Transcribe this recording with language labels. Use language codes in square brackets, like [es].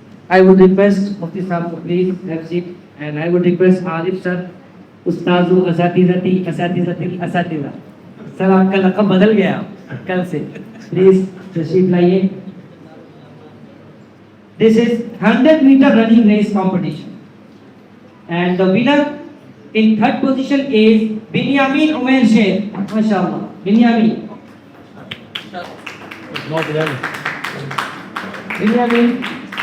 [en] I would request Mufti Sahab to please have seat, and I would request Arif sir, Ustazu Asatizati Asatiza. [hi] Sir, आपका लक़ब बदल गया कल से. Please तशरीफ लाइए. [en] This is 100-meter running race competition, and the winner in third position is Binyamin Umair Sheikh. MashaAllah, Binyamin. Binyamin.